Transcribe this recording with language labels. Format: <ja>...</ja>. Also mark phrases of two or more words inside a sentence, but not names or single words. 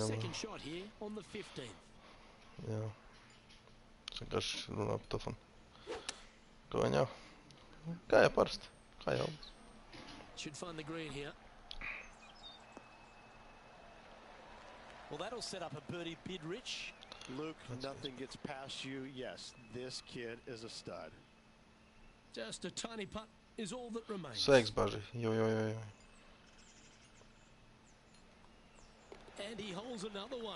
<en>Second shot here on the 15th.</en> <lv>Jā. Es vienkārši runāju pa telefonu. Ko viņā? Kā jau parasti. Kā jau Albijs.</lv> <en>Should find the green here. Well, that'll set up a birdie bid, Rich. Luke, nothing gets past you. Yes, this kid is a stud. Just a tiny putt is all that remains.</en> <lv>Sveiks, Baži. Jo.</lv> <en>And he holds another one.</en>